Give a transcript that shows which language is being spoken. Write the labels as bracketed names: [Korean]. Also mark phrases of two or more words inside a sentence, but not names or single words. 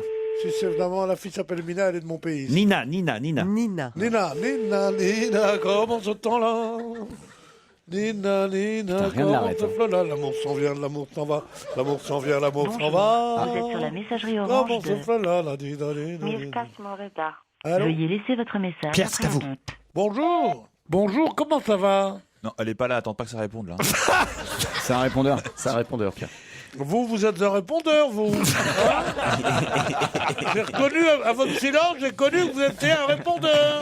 [French] Si c'est vraiment la fille s'appelle Emina, elle est de mon pays. Nina. Nina. Nina, comment ce temps-là? Nina, T'as rien de comment l'arrête, ce fla-là? L'amour s'en vient, l'amour s'en va. L'amour s'en vient, l'amour s'en va. Vous êtes sur la messagerie Comment orange ce de fla-là, la di, da, di, da, di. Mirkas Moreda. Allô? Veuillez laisser votre message Pierre, c'est après à vous. le bip. Bonjour. Bonjour, comment ça va? Non, elle est pas là, attends pas que ça réponde là. C'est un répondeur. C'est un répondeur, Pierre. Vous êtes un répondeur, vous. Hein? J'ai reconnu, à votre silence, j'ai connu que vous étiez un répondeur.